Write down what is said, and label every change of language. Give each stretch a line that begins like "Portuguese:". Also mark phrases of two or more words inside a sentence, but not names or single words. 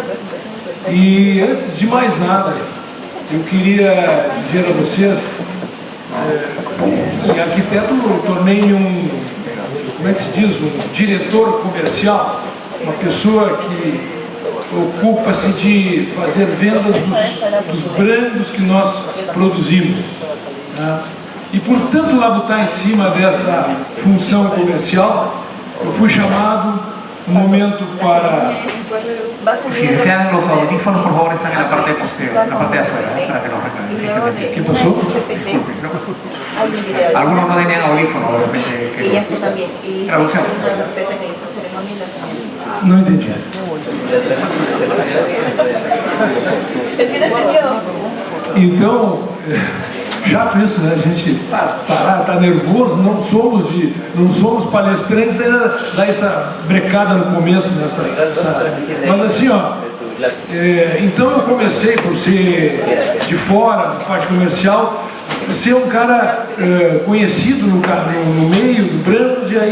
Portuguese: E antes de mais nada, eu queria dizer a vocês, arquiteto eu tornei como é que se diz, um diretor comercial, uma pessoa que ocupa-se de fazer vendas dos brancos que nós produzimos. Né? E por tanto labutar em cima dessa função comercial, eu fui chamado um momento para...
Spanish: Si desean los audífonos, por favor, están en la parte posterior, en la parte de afuera, para que los recarguen. ¿Qué pasó? Algunos no tenían audífonos, de repente. Y esto también. Traducción.
Portuguese: Não entendi.
Spanish: Es que no entendió.
Portuguese: Então, chato isso, né? A gente tá nervoso, não somos palestrantes, ainda dá essa brecada no começo, mas assim, ó, então eu comecei por ser de fora, na parte comercial, ser um cara conhecido no meio do Brancos, e